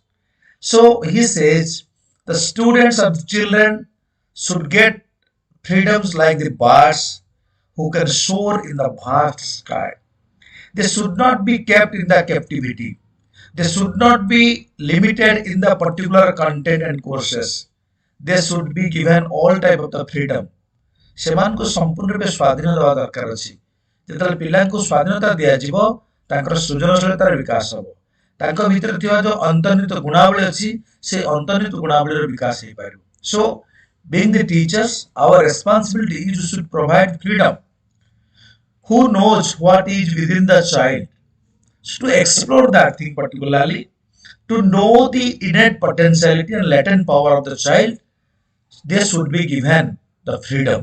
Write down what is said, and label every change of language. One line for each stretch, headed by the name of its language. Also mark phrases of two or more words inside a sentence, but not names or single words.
English: So he says the students or the children should get freedoms like the birds who can soar in the vast sky. They should not be kept in the captivity. They should not be limited in the particular content and courses. They should be given all type of the freedom.
Odia: ସେମାନଙ୍କୁ ସମ୍ପୂର୍ଣ୍ଣ ରୂପେ ସ୍ୱାଧୀନ ଦେବା ଦରକାର ଅଛି। ଯେତେବେଳେ ପିଲାଙ୍କୁ ସ୍ୱାଧୀନତା ଦିଆଯିବ ତାଙ୍କର ସୃଜନଶୀଳତାର ବିକାଶ ହେବ। ତାଙ୍କ ଭିତରେ ଥିବା ଯେଉଁ ଅନ୍ତର୍ନିହିତ ଗୁଣାବଳୀ ଅଛି ସେ ଅନ୍ତର୍ନିହିତ ଗୁଣାବଳୀର ବିକାଶ ହେଇପାରିବ।
English: So being the teachers, our responsibility is to provide freedom. Who knows what is within the child? So to explore that thing particularly, to know the innate potentiality and latent power of the child, they should be given the freedom.